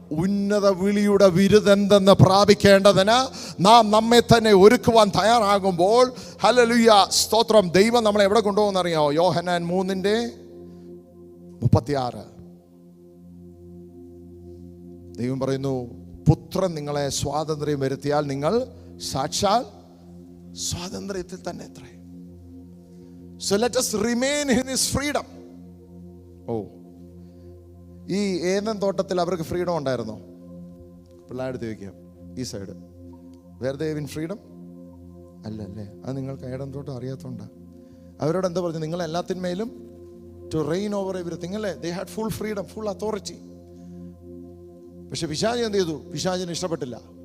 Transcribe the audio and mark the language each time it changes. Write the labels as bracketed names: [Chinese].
[Malayalam] ഉന്നത വിളിയുടെ വിരുദെന്തെന്ന് പ്രാപിക്കേണ്ടതിന് നാം നമ്മെ തന്നെ ഒരുക്കുവാൻ തയ്യാറാകുമ്പോൾ, ഹല്ലേലൂയ, സ്തോത്രം, ദൈവം നമ്മളെ എവിടെ കൊണ്ടുപോകുന്നറിയാമോ? യോഹന്നാൻ 3:36 ദൈവം പറയുന്നു, പുത്രൻ നിങ്ങളെ സ്വാതന്ത്ര്യം വരുത്തിയാൽ നിങ്ങൾ സാക്ഷാൽ സ്വാതന്ത്ര്യത്തിൽ തന്നെ എത്ര. [English] So let us remain in his freedom. [Malayalam] ഈ ഏദൻ തോട്ടത്തിൽ അവർക്ക് ഫ്രീഡം ഉണ്ടായിരുന്നോ? പിള്ളേരെടുത്ത് ചോദിക്കാം, ഈ [English] side where they in freedom [Malayalam] അല്ലല്ലേ? അത് നിങ്ങൾക്ക് ഏദൻ തോട്ടം അറിയാത്തോണ്ടാ. അവരോട് എന്താ പറഞ്ഞു? നിങ്ങൾ എല്ലാത്തിന്മേലും [English] to reign over everything [Malayalam] അല്ലേ? [English] They had full freedom, full authority. [Malayalam] പക്ഷെ പിശാച് എന്ത് ചെയ്തു? പിശാചിന് ഇഷ്ടപ്പെട്ടില്ല.